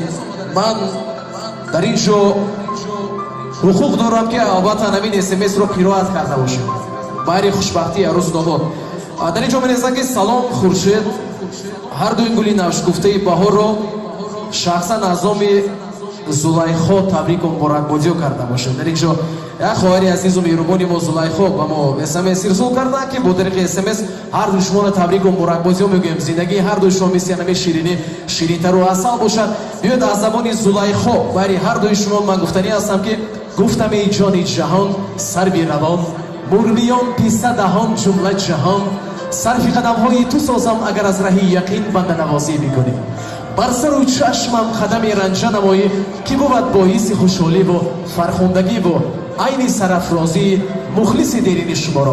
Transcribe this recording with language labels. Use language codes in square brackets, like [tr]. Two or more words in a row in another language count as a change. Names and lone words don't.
[fa] من در اینجا حقوق دارم که البته همین SMS رو قرائت کرده باشم برای خوشبختی عروس داماد. در اینجا می‌نویسند که سلام خورشید، هر دو این گلی نوشگفته بهار رو شخصا نظام зулайхо [tg] табрику муборакбодиё карда бошед. Дар инҷо як хоҳари азизу меҳрубони мо зулайхо ба мо смс ирсол карда ки бо тариқи смс ҳар ду шуморо табрику муборакбодиё мегӯем. зиндагии ҳар дуи шумо мисли янаме ширинӣ ширинтару асал бошад. биёед аз забони зулайхо бари ҳар дуи шумо ман гуфтанӣ ҳастам ки гуфтаме ҷони ҷаҳон сарби равон мурмиён писа даҳон ҷумла ҷаҳон сарфи қадамҳои ту созам агар аз раҳи яқин банда навозӣ мекунӣ бар сару чашмам қадами ранҷа намоӣ ки бувад боиси хушҳоливу фархондагӣ бо айни сарафрозии мухлиси дерини шуморо.